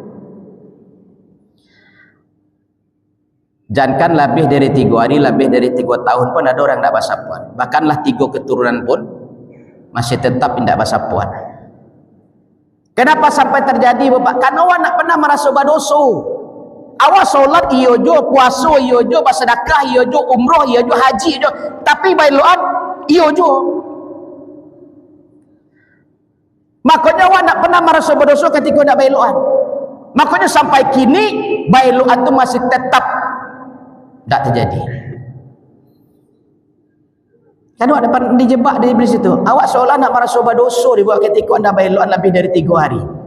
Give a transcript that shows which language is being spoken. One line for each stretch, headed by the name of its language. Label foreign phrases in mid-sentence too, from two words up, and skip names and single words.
Indonesian: Jangankan lebih dari 3 hari, lebih dari 3 tahun pun ada orang tidak basapuan. Bahkanlah 3 keturunan pun masih tetap tidak basapuan. Kenapa sampai terjadi Bapak? Karena awak nak pernah merasa berdosa. Awak solat
Minangkabau: iyo jo,
Indonesian: puasa
Minangkabau: iyo jo,
Indonesian: bersedekah
Minangkabau: iyo jo,
Indonesian: umrah
Minangkabau: iyo jo,
Indonesian: haji
Minangkabau: iyo jo,
Indonesian: tapi bailuan iyo jo. Makanya awak nak pernah merasa berdosa ketika nak bailuan. Makanya sampai kini bailuan itu masih tetap tak terjadi. Kan awak dapat dijebak di iblis itu. Awak seolah nak merasa berdosa dibuat ketika anda bailuan lebih dari 3 hari.